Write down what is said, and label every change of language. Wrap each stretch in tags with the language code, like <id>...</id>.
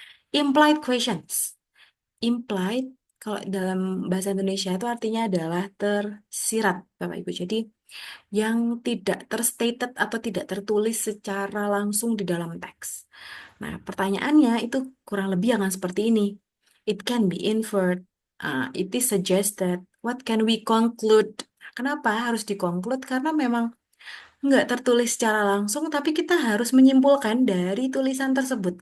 <en>Implied questions.</en> <id>Implied kalau dalam bahasa Indonesia itu artinya adalah tersirat, Bapak Ibu. Jadi yang tidak terstated atau tidak tertulis secara langsung di dalam teks. Nah, pertanyaannya itu kurang lebih akan seperti ini.</id> <en>It can be inferred, it is suggested, what can we conclude?</en> <id>Kenapa harus di-conclude? Karena memang nggak tertulis secara langsung, tapi kita harus menyimpulkan dari tulisan tersebut.</id>